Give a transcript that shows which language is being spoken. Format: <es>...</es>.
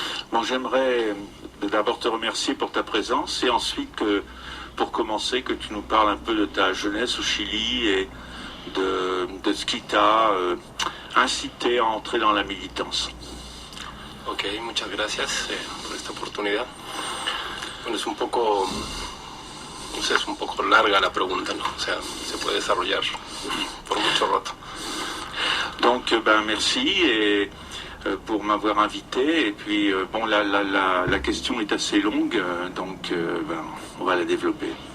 <fr>Bon, j'aimerais d'abord te remercier pour ta présence et ensuite, pour commencer, que tu nous parles un peu de ta jeunesse au Chili et de ce qui t'a incité à entrer dans la militance.</fr> <es>Ok, muchas gracias por esta oportunidad. Bueno, es un poco larga la pregunta, ¿no? O sea, se puede desarrollar por mucho rato.</es> <fr>Donc, merci et pour m'avoir invité. Et puis, bon, la question est assez longue, donc on va la développer.</fr>